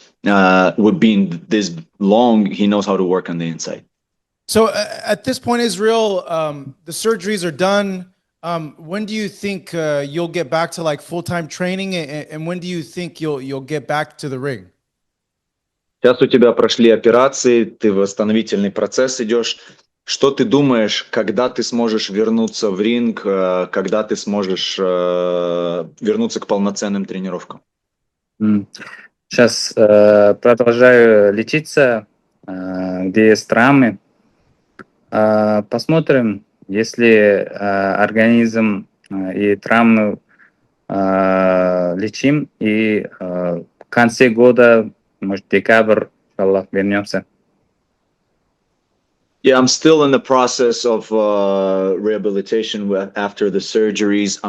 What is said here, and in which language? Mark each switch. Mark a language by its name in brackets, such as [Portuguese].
[English] With being this long, he knows how to work on the inside. So at this point, Israel, the surgeries are done. When do you think you'll get back to like full-time training, and when do you think you'll get back to the ring? [Russian] Сейчас у тебя прошли операции, ты в восстановительный процесс идешь. Что ты думаешь, когда ты сможешь вернуться в ринг, когда ты сможешь вернуться к полноценным тренировкам? Сейчас продолжаю лечиться, где есть травмы. Посмотрим, если организм и травмы лечим, и в конце года, может, декабрь, иншаллах, вернемся. [English] Yeah, I'm still in the process of rehabilitation after the surgeries.